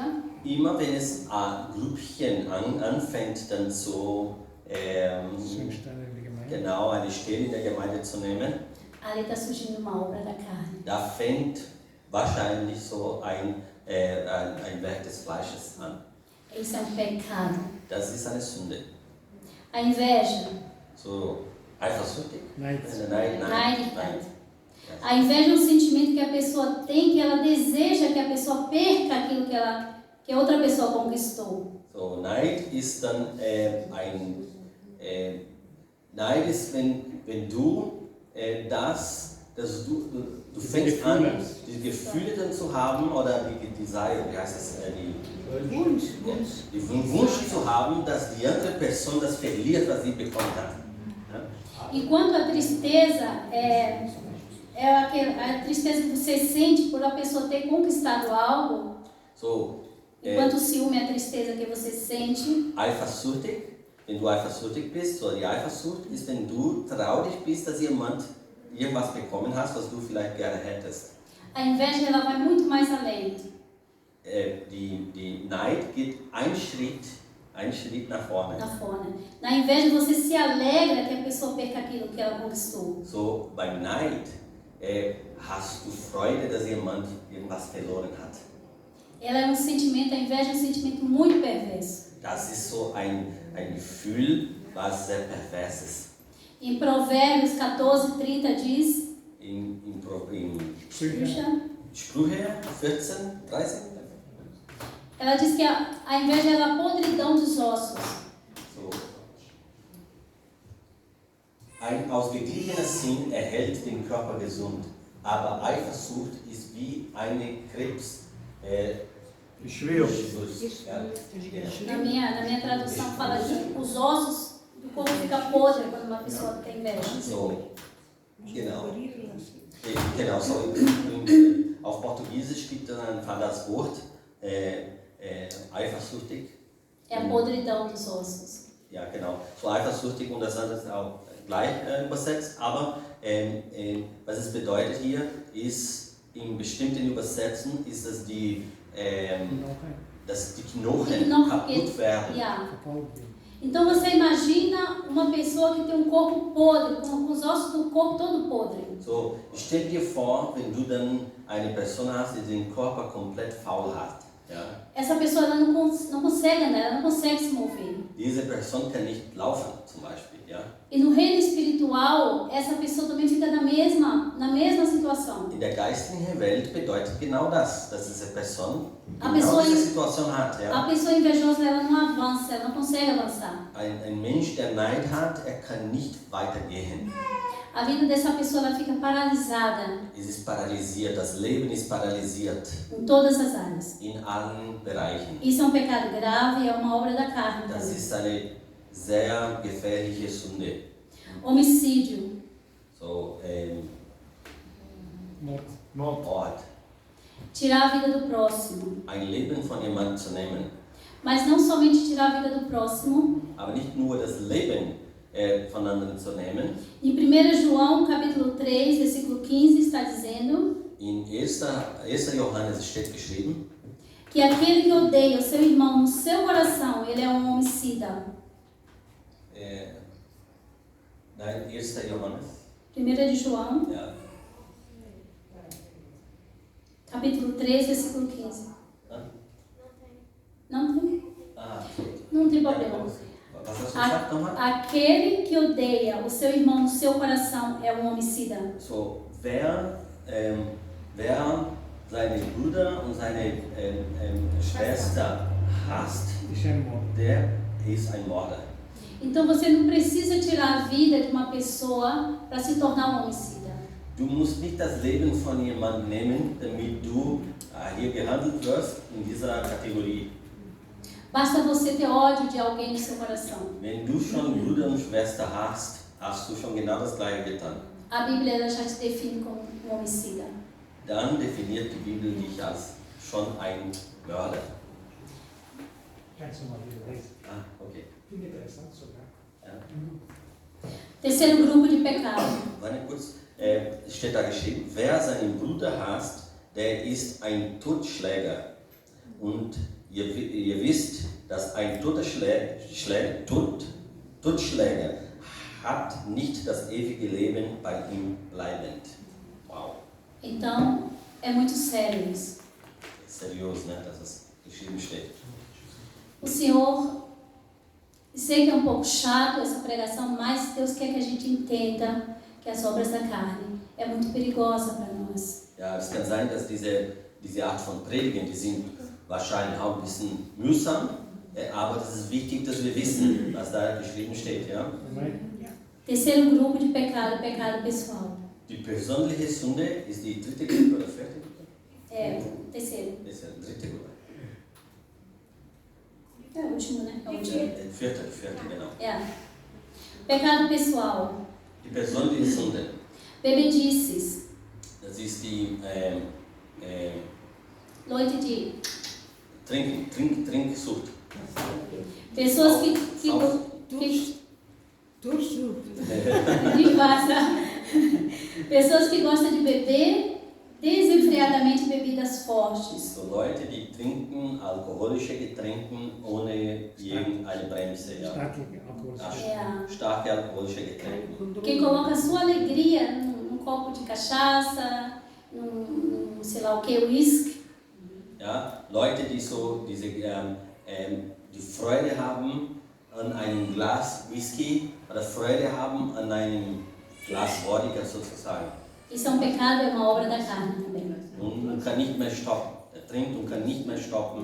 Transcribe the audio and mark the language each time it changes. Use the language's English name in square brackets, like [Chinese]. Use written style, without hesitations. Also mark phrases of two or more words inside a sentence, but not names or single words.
[German] Immer wenn es ein Grüppchen anfängt, dann so genau eine Stelle in der Gemeinde zu nehmen, [Portuguese] ali está surgindo uma obra da carne. [German] da fängt wahrscheinlich so ein Werk des Fleisches an. [Portuguese] Isso é pecado. [German] Das ist eine Sünde. [Portuguese] A inveja. [German] So eifersüchtig. Nein. Nein. [Portuguese] A inveja é um sentimento que a pessoa tem, que ela deseja que a pessoa perca aquilo que a outra pessoa conquistou. [German] So, Neid ist dann Neid ist, wenn du du fängst an, die Gefühle dann zu haben oder die Desire, wie heißt es, den Wunsch zu haben, dass die andere Person das verliert, was sie bekommen hat. Ja? [Portuguese] E quando a tristeza é é a tristeza que você sente por a pessoa ter conquistado algo, [German] So, [Portuguese] enquanto o ciúme é a tristeza que você sente. [German] eifersüchtig, wenn du eifersüchtig bist, so die Eifersucht ist, wenn du traurig bist, dass jemand irgendwas bekommen hast, was du vielleicht gerne hättest. [Portuguese] A inveja ela vai muito mais além. [German] Die Neid geht einen Schritt nach vorne. [Portuguese] Na inveja você se alegra que a pessoa perca aquilo que ela conquistou. [German] So, beim Neid hast du Freude, dass jemand irgendwas verloren hat. [Portuguese] Ela é um sentimento, a inveja é um sentimento muito perverso. [German] Das ist so ein Gefühl, was sehr pervers ist. [Portuguese] Em Provérbios 14:30 diz, [German] In Sprüche, Sprüche 14, 13. [Portuguese] ela diz que a inveja é a podridão dos ossos. [German] So. Ein ausgeglichener Sinn erhält den Körper gesund, aber Eifersucht ist wie eine Krebs. Geschwür. [Portuguese] Na minha tradução fala que os ossos do corpo ficam podres quando uma pessoa tem inveja. [German] So, genau. Genau, so auf Portugiesisch gibt es dann das Wort eifersüchtig. [Portuguese] É a podridão dos ossos. [German] Ja, genau. So eifersüchtig und das andere ist auch gleich übersetzt, aber was es bedeutet hier ist, in bestimmten Übersetzungen ist, dass die Knochen kaputt werden. Yeah. [Portuguese] Então você imagina uma pessoa que tem um corpo podre, com os ossos do corpo todo podre. [German] So, stell dir vor, wenn du dann eine Person hast, die den Körper komplett faul hat. Ja? [Portuguese] Essa pessoa ela não consegue andar, ela não consegue se mover. [German] Diese Person kann nicht laufen, zum Beispiel. Ja? [Portuguese] E no reino espiritual, essa pessoa também fica na mesma situação. [German] In der geistlichen Welt bedeutet genau das, dass diese Person [Portuguese] A [German] genau [Portuguese] pessoa, [German] diese Situation hat. Ja? [Portuguese] a pessoa invejosa ela não avança, ela não consegue avançar. [German] Ein Mensch, der Neid hat, kann nicht weitergehen. [Portuguese] A vida dessa pessoa ela fica paralisada [German] Es ist paralysiert, das Leben ist paralysiert [Portuguese] em todas as áreas. [German] in allen Bereichen. [Portuguese] Isso é um pecado grave e é uma obra da carne. [German] Das [Portuguese] Também. [German] ist eine sehr gefährliche Sünde. [Portuguese] Homicídio, [German] So, Mord. Mord, [Portuguese] tirar a vida do próximo. [German] ein Leben von jemandem zu nehmen. [Portuguese] Mas não somente tirar a vida do próximo. [German] Aber nicht nur das Leben von anderen zu nehmen. [Portuguese] Em 1 João, capítulo 3, versículo 15, está dizendo [German] In 1. Johannes steht geschrieben, [Portuguese] que aquele que odeia o seu irmão no seu coração, ele é um homicida. [German] nein, 1. Johannes, [Portuguese] 1 de João, [German] ja. [Portuguese] capítulo 3, versículo 15. Não tem? Ah, Não tem problema. [German] was hast du gesagt nochmal? [Portuguese] Aquele que odeia o seu irmão no seu coração é um homicida. [German] So, wer seine Brüder und seine Schwester hasst, der ist ein Mörder. [Portuguese] Então você não precisa tirar a vida de uma pessoa para se tornar um homicida. [German] Du musst nicht das Leben von jemandem nehmen, damit du hier gehandelt wirst in dieser Kategorie. [Portuguese] Basta você ter ódio de alguém no seu coração. [German] Wenn du schon Bruder und Schwester hast, hast du schon genau das Gleiche getan. [Portuguese] A Bíblia ela já te define como um homicida. [German] Dann definiert die Bibel dich als schon ein Mörder. Ah, okay. Ja. [Portuguese] Terceiro grupo de pecado. [German] Warte kurz, steht da geschrieben, wer seinen Bruder hasst, der ist ein Totschläger. Und ihr wisst, dass ein Totschläger hat nicht das ewige Leben bei ihm bleibend. Wow. [Portuguese] Então, é muito sério isso. [German] Seriös, ne, dass es geschrieben steht. [Portuguese] O Senhor, sei que é um pouco chato essa pregação, mas Deus quer que a gente entenda que as obras da carne é muito perigosa para nós. [German] Ja, es kann sein, dass diese Art von Predigen, die sind wahrscheinlich auch ein bisschen mühsam, aber es ist wichtig, dass wir wissen, was da geschrieben steht. Ja? [Portuguese] Terceiro grupo de pecado, pecado pessoal. [German] Die persönliche Sünde ist die dritte Gruppe oder vierte Gruppe? [Portuguese] É, terceiro. [German] Das ist die dritte Gruppe. [Portuguese] É o último, né? É o último. [German] Vierte, genau. [Portuguese] É. Pecado pessoal. [German] Die persönliche Sünde. [Portuguese] Bebedices. [German] Das ist die Leute de Trinksucht. [Portuguese] pessoas que de Wasser. Pessoas que gostam de beber desenfreadamente bebidas fortes. [German] So Leute, die trinken alkoholische Getränke ohne irgendeine Bremse. Ja. Starke alkoholische. Starke alkoholische Getränke. [Portuguese] Quem coloca a sua alegria num copo de cachaça, num sei lá o que, uísque. [German] Ja, Leute, die so die Freude haben an einem Glas Whisky oder Freude haben an einem Glas Vodka sozusagen. [Portuguese] Isso é um pecado, é uma obra da carne também. [German] Und kann nicht mehr stoppen. Er trinkt und kann nicht mehr stoppen.